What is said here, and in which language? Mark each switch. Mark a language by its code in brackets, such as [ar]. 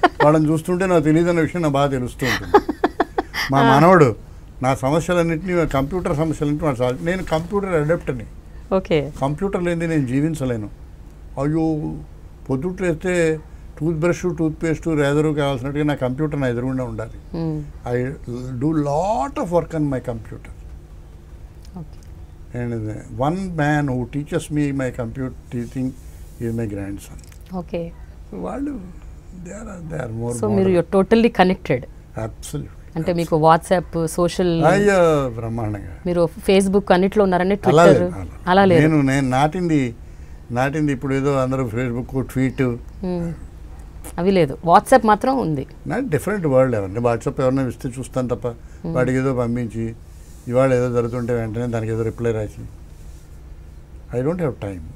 [te] వాళ్ళని చూస్తుంటే నాకు తెలియదు అన్న విషయం నా బాగా తెలుస్తూ ఉంటుంది. మా మనవడు నా సమస్యలన్నింటినీ, కంప్యూటర్ సమస్యలన్నింటినీ వాడు సాల్వ్. నేను కంప్యూటర్ అడాప్టర్ని. [en] okay, [te] కంప్యూటర్ లేనిది నేను జీవించలేను. అయ్యో, పొద్దుట్లు వేస్తే tooth brush, tooth paste, razor కావాల్సినట్టుగా నా కంప్యూటర్ నా ఎదురుగుండా ఉండాలి. [en] I do lot of work on my computer. And one man who teaches me my computer teaching is my grandson. Okay. [te] వాళ్ళు [en] they are more. So you're totally connected. Absolutely. [te] అంటే మీకు WhatsApp, social, అయ్యో బ్రహ్మాండంగా. మీరు Facebook అన్నిట్లో ఉన్నారండి, Twitter అలా లేదు? నేను నాటింది ఇప్పుడు ఏదో అందరూ ఫేస్బుక్, ట్వీట్ అవి లేదు. వాట్సాప్ మాత్రం ఉంది. నా డిఫరెంట్ వరల్డ్. ఎవరిని వాట్సాప్ ఎవరైనా ఇస్తే చూస్తాను తప్ప, వాడికి ఏదో పంపించి ఇవాళ ఏదో జరుగుతుంటే వెంటనే దానికి ఏదో రిప్లై రాసి, [en] I don't have time.